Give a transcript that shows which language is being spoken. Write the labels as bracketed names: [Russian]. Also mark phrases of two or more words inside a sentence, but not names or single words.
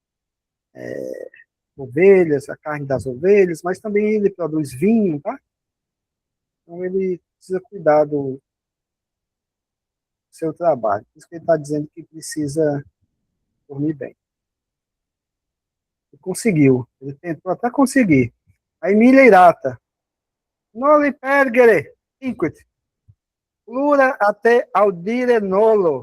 [Portuguese] Então ele vende ovelhas, a carne das ovelhas, mas também ele produz vinho, tá? Então ele precisa cuidar do seu trabalho. Por isso que ele está dizendo que precisa dormir bem. Ele conseguiu, ele tentou até conseguir. [Latin] A Emília Irata. Noli perdere, inquit. Plura até audire nolo.